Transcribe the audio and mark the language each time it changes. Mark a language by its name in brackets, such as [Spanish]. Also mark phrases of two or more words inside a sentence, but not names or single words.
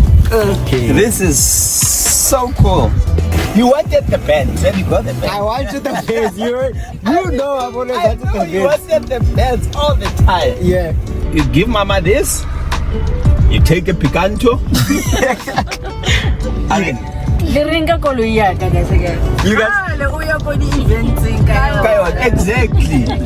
[English] Okay. This is so cool. You wanted the Benz, and you got the Benz. I wanted the Benz. You know I've always wanted the Benz. You wanted the Benz all the time. Yeah. You give Mama this. You take a Picanto. I mean, [Tswana] Le ringa koloi ya ka guys again. [English] you guys. [Tswana] Le o ya ko di events ka. [English] Exactly.